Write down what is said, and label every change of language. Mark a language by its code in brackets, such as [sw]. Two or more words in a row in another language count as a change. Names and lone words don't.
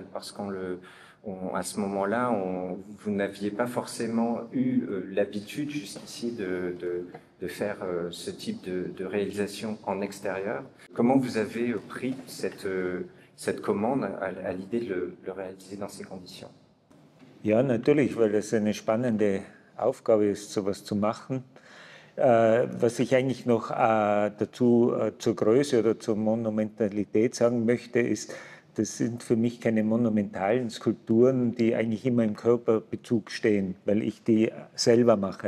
[fr] Parce qu'à ce moment-là, vous n'aviez pas forcément eu l'habitude jusqu'ici de faire ce type de réalisation en extérieur. Comment vous avez pris cette commande à l'idée de le réaliser dans ces conditions? [de] Ja, natürlich, weil es eine spannende Aufgabe ist, sowas zu machen. Was ich eigentlich noch dazu zur Größe oder zur Monumentalität sagen möchte, ist, das sind für mich keine monumentalen Skulpturen, die eigentlich immer im Körperbezug stehen, weil ich die selber mache.